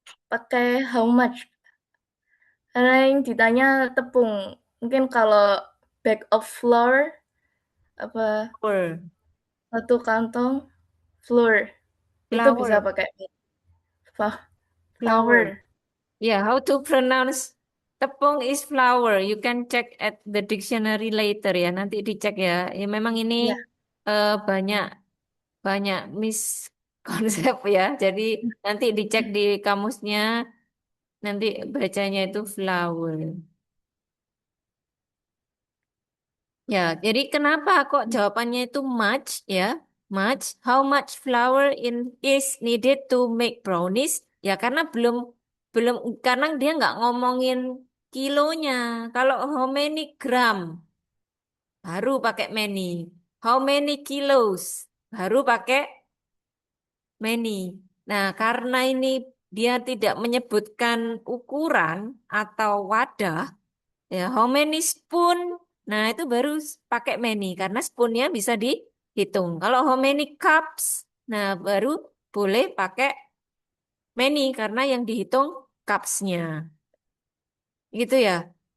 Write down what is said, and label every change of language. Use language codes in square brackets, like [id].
[id] Pakai how much. Karena yang ditanya tepung. Mungkin kalau [en] bag of flour [id] apa [en] Flour. [id] satu kantong flour itu bisa [en] Flour. [id] pakai [en] Flour. flour. Yeah, how to pronounce tepung is flour. You can check at the dictionary later ya. [id] Nanti dicek ya. Ya memang ini Ya, banyak banyak miskonsep ya. Jadi nanti dicek di kamusnya. Nanti bacanya itu flour. Ya, jadi kenapa kok jawabannya itu much ya? Much. [en] How much flour is needed to make brownies? [id] Ya karena belum belum karena dia nggak ngomongin kilonya. [en] Kalau how many gram [id] baru pakai [en] many. How many kilos [id] baru pakai [en] many. [id] Nah, karena ini dia tidak menyebutkan ukuran atau wadah. Ya, [en] how many spoon? [id] Nah, itu baru pakai many karena spoonnya bisa dihitung. Kalau [en] how many cups? [id] Nah, baru boleh pakai many karena yang dihitung cupsnya. Gitu ya.